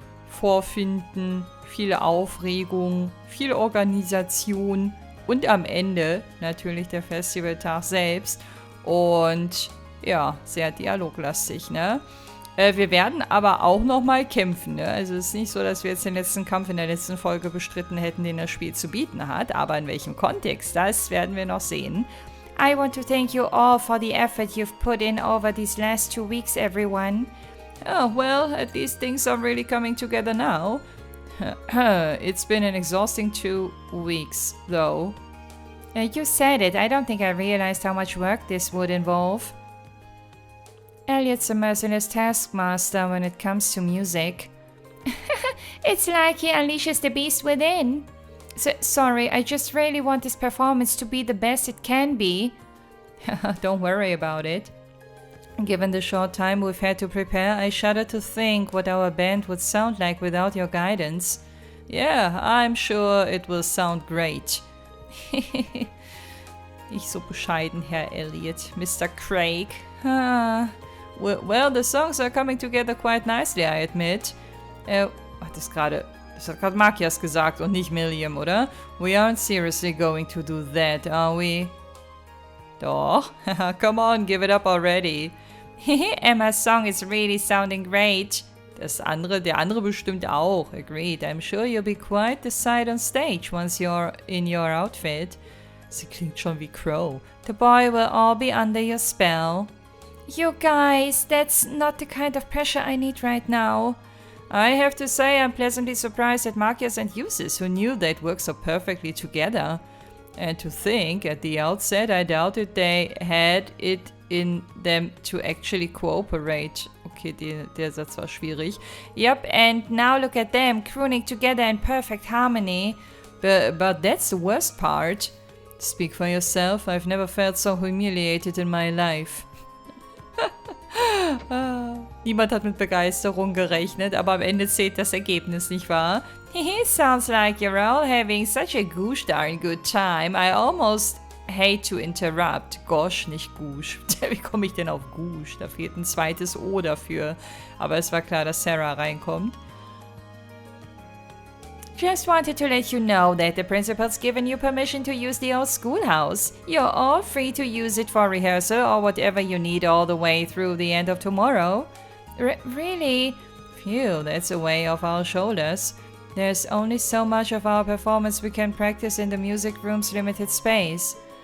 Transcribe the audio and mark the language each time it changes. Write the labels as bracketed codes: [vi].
[de] vorfinden, viel Aufregung, viel Organisation und am Ende natürlich der Festivaltag selbst. Und ja, sehr dialoglastig, ne? Wir werden aber auch nochmal kämpfen, ne? Also es ist nicht so, dass wir jetzt den letzten Kampf in der letzten Folge bestritten hätten, den das Spiel zu bieten hat. Aber in welchem Kontext, das werden wir noch sehen. [en] I want to thank you all for the effort you've put in over these last 2 weeks, everyone. Oh, well, at least things are really coming together now. It's been an exhausting 2 weeks, though. You said it. I don't think I realized how much work this would involve. Elliot's a merciless taskmaster when it comes to music. It's like he unleashes the beast within. Sorry, I just really want this performance to be the best it can be. Don't worry about it. Given the short time we've had to prepare, I shudder to think what our band would sound like without your guidance. Yeah, I'm sure it will sound great. [de] Nicht so bescheiden, Herr Elliot. [en] Mr. Craig. Well, the songs are coming together quite nicely, I admit. [de] Das hat gerade Makias gesagt und nicht Milliam, oder? [en] We aren't seriously going to do that, are we? [de] Doch. [en] Come on, give it up already. Emma's song is really sounding great. [de] Der andere bestimmt auch. [en] Agreed. I'm sure you'll be quite the sight on stage once you're in your outfit. [de] Sie klingt schon wie Crow. [en] The boy will all be under your spell. You guys, that's not the kind of pressure I need right now. I have to say I'm pleasantly surprised at Makias and Uses, who knew they'd work so perfectly together. And to think, at the outset, I doubted they had it in them to actually cooperate. [de] Okay, der Satz war schwierig. [en] Yup, and now look at them, crooning together in perfect harmony. But that's the worst part. Speak for yourself, I've never felt so humiliated in my life. [de] Niemand hat mit Begeisterung gerechnet, aber am Ende zählt das Ergebnis, nicht wahr? [en] Sounds like you're all having such a gosh darn good time. I almost hate to interrupt. [de] Gosh, nicht Gush. Wie komme ich denn auf Gush? Da fehlt ein zweites O dafür. Aber es war klar, dass Sarah reinkommt. [en] Just wanted to let you know that the principal's given you permission to use the old schoolhouse. You're all free to use it for rehearsal or whatever you need all the way through the end of tomorrow. Really? Phew, that's a weight off our shoulders. There's only so much of our performance we can practice in the music room's limited space.